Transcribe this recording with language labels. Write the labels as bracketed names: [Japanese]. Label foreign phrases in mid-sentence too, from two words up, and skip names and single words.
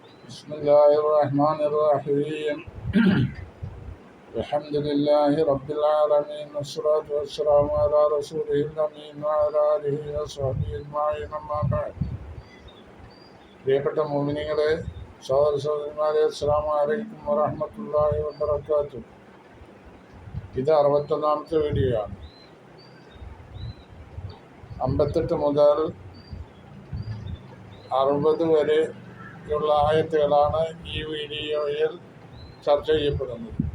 [Arabic] بسم الله الرحمن الرحيم الحمد لله رب العالمين والصلاة والسلام على رسوله الأمين وعلى آله وصحبه أجمعين أما بعد. [Malayalam] പ്രിയപ്പെട്ട മുഅ്മിനീങ്ങളെ, സഹോദര സഹോദരിമാരെ, [Arabic] السلام عليكم ورحمة الله وبركاته. [Malayalam] ഇത് 61ാമത്തെ വീഡിയോ ആണ്. 58 മുതൽ 60 വരെയുള്ള ആയത്തുകളാണ് ഈ വീഡിയോയിൽ ചർച്ച ചെയ്യപ്പെടുന്നത്.